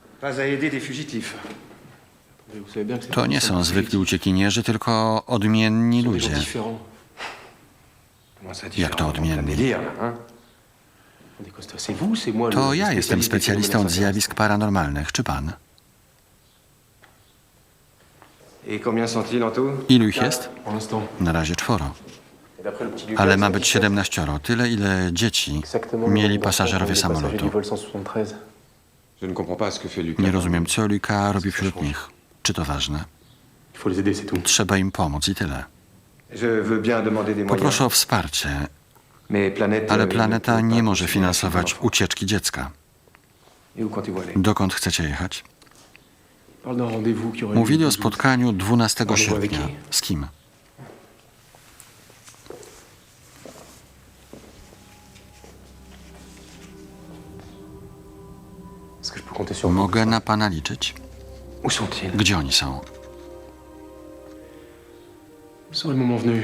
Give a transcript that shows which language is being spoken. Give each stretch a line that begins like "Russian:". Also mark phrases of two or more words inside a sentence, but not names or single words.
French: Vous savez bien que c'est
Polish: To nie są zwykli uciekinierzy, tylko odmienni ludzie.
French: différent.
Polish: Jak to odmienni?
French: C'est vous, c'est moi.
Polish: To ja jestem specjalistą od zjawisk paranormalnych. Czy pan? Ilu ich jest?
French: Pour l'instant.
Polish: Na razie 4.
French: Et d'après le petit Lucas,
Polish: Ale ma
French: c'est
Polish: być 17. Tyle, ile dzieci
French: exactement le
Polish: mieli
French: nombre
Polish: pasażerowie
French: d'enfants parmi les
Polish: samolotu.
French: passagers du vol 173. Je ne comprends pas ce que fait Lucas.
Polish: Nie rozumiem, co Luka robi wśród nich. Czy to ważne?
French: Il faut les aider, c'est tout.
Polish: Trzeba im pomóc i tyle.
French: Je veux bien demander des moyens.
Polish: Poproszę o wsparcie, ale planeta nie może finansować ucieczki dziecka.
French: Et où comptez-vous aller?
Polish: Dokąd chcecie jechać?
French: Parle d'un rendez-vous qui aurait
Polish: Mówili
French: lieu
Polish: o
French: le 12 août.
Polish: spotkaniu 12 sierpnia. Z kim?
French: Est-ce que je peux compter sur vous?
Polish: Mogę na pana liczyć?
French: Où sont-ils?
Polish: Gdzie oni są?
French: Vous saurez le moment venu.